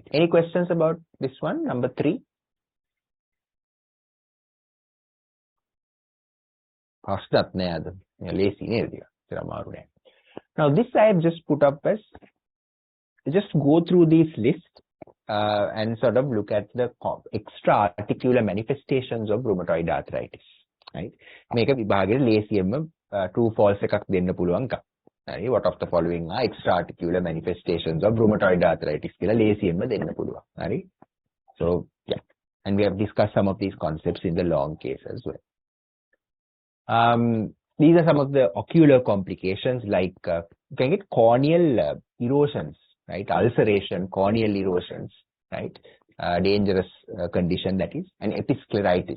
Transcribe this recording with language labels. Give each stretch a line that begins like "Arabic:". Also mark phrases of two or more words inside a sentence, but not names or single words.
English: Any questions about this one, number 3? Now this I have just put up as, just go through these lists and sort of look at the extra articular manifestations of rheumatoid arthritis. Right?
Sinhala: මේක විභාගයේ ලේසියෙන්ම
English: true false
Sinhala: එකක් දෙන්න පුළුවන් කම.
English: Right? What of the following are extra articular manifestations of rheumatoid arthritis
Sinhala: කියලා ලේසියෙන්ම දෙන්න පුළුවන්.
English: Right? So yeah, and we have discussed some of these concepts in the long case as well. These are some of the ocular complications, like you can get corneal erosions, right? Ulceration, corneal erosions, right? Dangerous condition that is, and episcleritis.